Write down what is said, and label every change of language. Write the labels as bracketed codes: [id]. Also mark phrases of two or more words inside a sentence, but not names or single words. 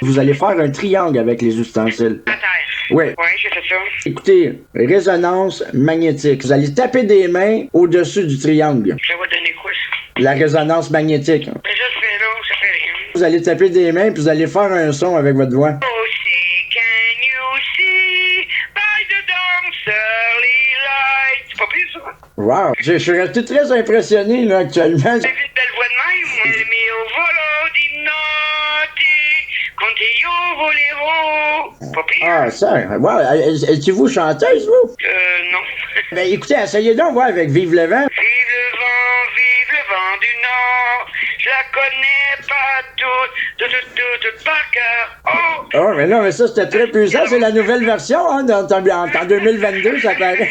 [fr] Vous allez faire un triangle avec les ustensiles. À terre. Oui. Ouais, j'ai fait ça. Écoutez, résonance magnétique. Vous allez taper des mains au-dessus du triangle. Ça va donner quoi, ça? La résonance magnétique. Mais ça se fait là, ça fait rien. Vous allez taper des mains puis vous allez faire un son avec votre voix. [en] Oh, see, can you see by the dawn's early light? [fr] C'est pas pire, ça? Wow! Je suis resté très impressionné, là, actuellement. J'ai vu de belle voix de même. [it] Il mio volo di notte, con te io volevo. [fr] Pas pire? Ah, ça, wow! Êtes-vous chanteuse, vous? Non. Ben, écoutez, essayez donc, voir avec Vive le vent. Vive le vent du Nord. Je la connais pas toute par cœur. Oh! Oh, mais non, mais ça, c'était très puissant. C'est la nouvelle version, hein, en 2022, ça paraît.